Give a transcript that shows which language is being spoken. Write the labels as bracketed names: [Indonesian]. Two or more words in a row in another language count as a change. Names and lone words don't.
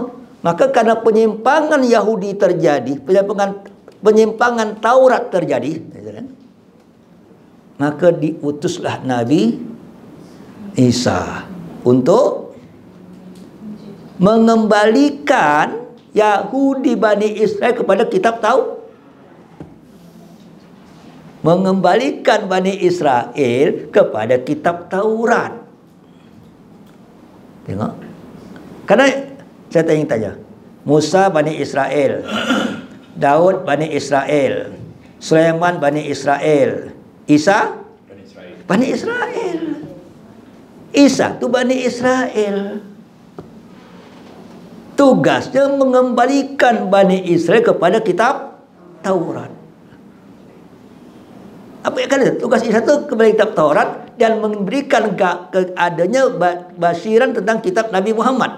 [Malay] Maka karena penyimpangan Yahudi terjadi, penyimpangan Taurat terjadi, maka diutuslah Nabi Isa untuk mengembalikan Yahudi Bani Israel kepada kitab Taurat. Mengembalikan Bani Israel kepada kitab Taurat. Tengok. Karena saya tanya, Musa Bani Israel, Daud Bani Israel, Sulaiman Bani Israel, Isa Bani Israel. Isa tu Bani Israel. Tugasnya mengembalikan Bani Israel kepada kitab Taurat. Apa yang kata? Tugas Isa itu kembali kitab Taurat dan memberikan adanya basiran tentang kitab Nabi Muhammad.